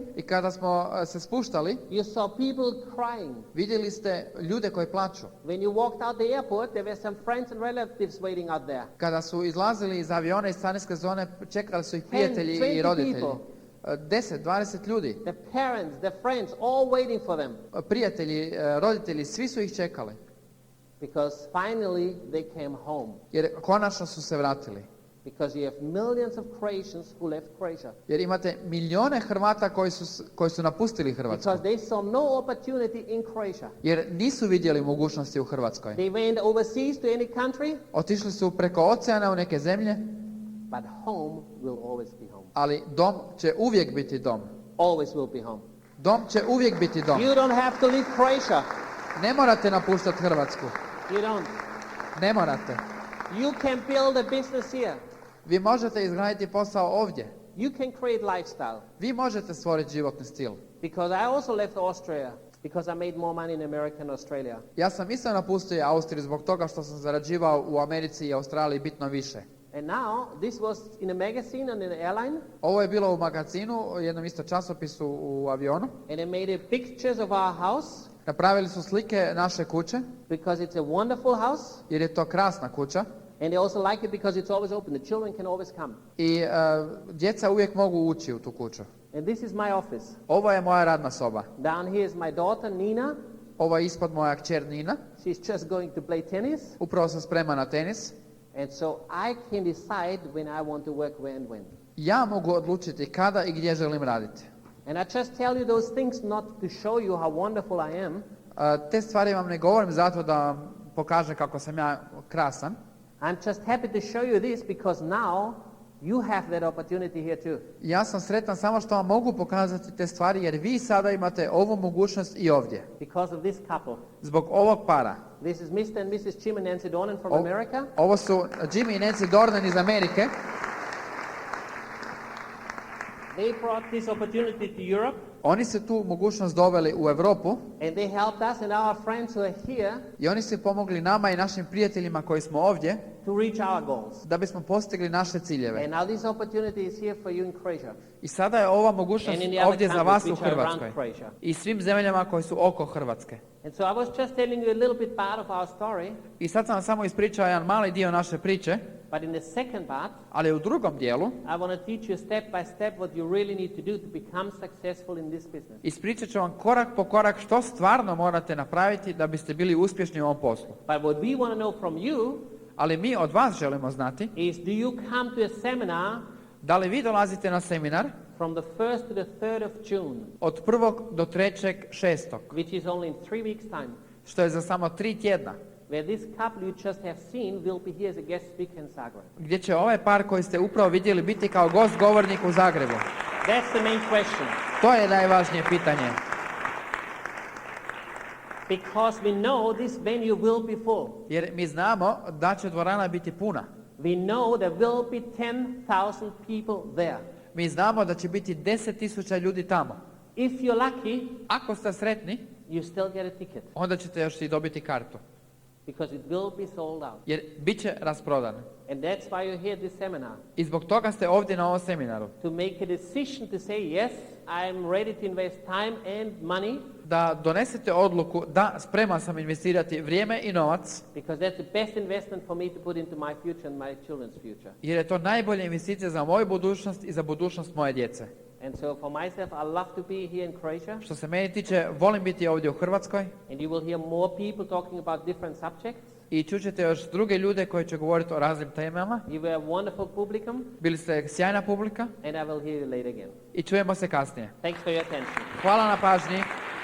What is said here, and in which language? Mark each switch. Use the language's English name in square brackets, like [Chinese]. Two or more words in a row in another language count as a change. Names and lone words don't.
[Croatian] I kada smo se spuštali, [English] you saw people crying. [Croatian] vidjeli ste ljude koji plaču. [English] When you walked out the airport, there were some friends and relatives waiting out there. [Croatian] Kada su izlazili iz aviona iz carinske zone, čekali su ih 10, prijatelji 20 i roditelji. people. 10, 20 ljudi. [English] The parents, the friends, all waiting for them. [Croatian] Prijatelji, roditelji, svi su ih čekali. [English] Because finally they came home. [Croatian] Jer konačno su se vratili. [English] Because you have millions of Croatians who left Croatia. [Croatian] Jer imate milijone Hrvata koji su napustili Hrvatsku. [English] Because they saw no opportunity in Croatia. [Croatian] Jer nisu vidjeli mogućnosti u Hrvatskoj. [English] They went overseas to any country, [Croatian] Otišli su preko oceana u neke zemlje, [English] but home will always be home. [Croatian] ali dom će uvijek biti dom. [English] Always will be home. [Croatian] Dom će uvijek biti dom. [English] You don't have to leave Croatia. [Croatian] Ne morate napuštati Hrvatsku. [English] You don't. [Croatian] Ne morate. [English] You can build a business here. [Croatian] Vi možete izgraditi posao ovdje. [English] You can create lifestyle. [Croatian] Vi možete stvoriti životni stil. [English] Because I also left Austria because I made more money in America and Australia. [Croatian] Ja sam isto napustio Austriju zbog toga što sam zarađivao u Americi i Australiji bitno više. [English] And now, this was in a magazine and in an airline. [Croatian] Ovo je bilo u magazinu, jednom isto časopisu u avionu. [English] And they made pictures of our house [Croatian] Napravili su slike naše kuće, [English] because it's a wonderful house. [Croatian] jer je to krasna kuća. [English] And they also like it because it's always open. The children can always come. [Croatian] I djeca uvijek mogu ući u tu kuću. [English] And this is my office. [Croatian] Ovo je moja radna soba. [English] Down here is my daughter, Nina. [Croatian] Ovo je ispod moja kćer Nina. [English] She's just going to play tennis. [Croatian] Upravo se sprema na tenis. [English] And so I can decide when I want to work, where and when. [Croatian] Ja mogu odlučiti kada i gdje želim raditi. [English] And I just tell you those things not to show you how wonderful I am, [Croatian] Te stvari vam ne govorim zato da vam pokažem kako sam ja krasan, [English] I'm just happy to show you this because now you have that opportunity here too. [Croatian] Ja sam sretan samo što vam mogu pokazati te stvari jer vi sada imate ovu mogućnost i ovdje. [English] Because of this couple. [Croatian] Zbog ovog para. [English] This is Mr. and Mrs. Jim and Nancy Dornan from America. [Croatian] Ovo su Jimmy i Nancy Dornan iz Amerike. [English] They brought this opportunity to Europe. [Croatian] Oni su tu mogućnost doveli u Europu. [English] And they helped us and our friends who are here. [Croatian] I oni su pomogli nama i našim prijateljima koji smo ovdje. [English] To reach our goals. [Croatian] Da bismo postigli naše ciljeve. [English] And now this opportunity is here for you in Croatia. [Croatian] I sada je ova mogućnost ovdje za vas u Hrvatskoj. I svim zemljama koje su oko Hrvatske. [English] And so I was just telling you a little bit part of our story. [Croatian] I sad sam vam samo ispričao jedan mali dio naše priče. [English] But in the second part, [Croatian] ali u drugom dijelu, [English] I want to teach you step by step what you really need to do to become successful in this business. [Croatian] Ispričat ću vam korak po korak što stvarno morate napraviti da biste bili uspješni u ovom poslu. [English] But what we want to know from you, [Croatian] ali mi od vas želimo znati, [English] is do you come to a seminar? [Croatian] Da li vi dolazite na seminar? [English] From the 1st to the 3rd of June. [Croatian] Od 1. do 3.6. [English] Which is only in 3 weeks time. [Croatian] Što je za samo 3 tjedna. [English] Where this couple you just have seen will be here as a guest speaker in Zagreb. [Croatian] Gdje će ovaj par koji ste upravo vidjeli biti kao gost govornik u Zagrebu. [English] That's the main question. [Croatian] To je najvažnije pitanje. [English] Because we know this venue will be full. [Croatian] Jer mi znamo da će dvorana biti puna. [English] We know there will be 10,000 people there. [Croatian] Mi znamo da će biti 10,000 ljudi tamo. [English] If you're lucky, [Croatian] ako ste sretni, [English] you still get a ticket. [Croatian] Onda ćete još i dobiti kartu. [English] Because it will be sold out. [Croatian] Jer bit će rasprodan. [English] And that's why you're here at this seminar. [Croatian] I zbog toga ste ovdje na ovom seminaru. [English] To make a decision to say yes, I'm ready to invest time and money. [Croatian] Da donesete odluku da spreman sam investirati vrijeme i novac. [English] Because that's the best investment for me to put into my future and my children's future. [Croatian] Jer je to najbolja investicija za moju budućnost i za budućnost moje djece. [English] And so for myself, I love to be here in Croatia. [Croatian] Što se meni tiče, volim biti ovdje u Hrvatskoj. [English] And you will hear more people talking about different subjects. [Croatian] I čućete još druge ljude koji će govoriti o raznim temama. [English] You were a wonderful publicum. [Croatian] Bili ste sjajna publika. [English] And I will hear you later again. [Croatian] I čujemo se kasnije. [English] Thanks for your attention. [Croatian] Hvala na pažnji.